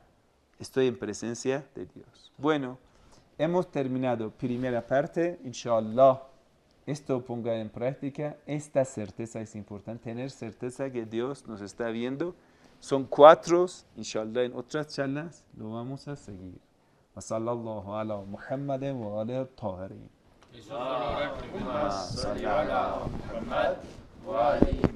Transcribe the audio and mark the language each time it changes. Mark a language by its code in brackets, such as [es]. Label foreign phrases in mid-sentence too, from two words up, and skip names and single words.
[es] Ya, estoy en presencia de Dios. Bueno, hemos terminado primera parte. Inshallah, esto ponga en práctica. Esta certeza es importante, tener certeza que Dios nos está viendo. Son 4, inshallah, en otras charlas lo vamos a seguir. [ar] وصلى الله على محمد وآله الطاهرين. اللهم صل على محمد وآل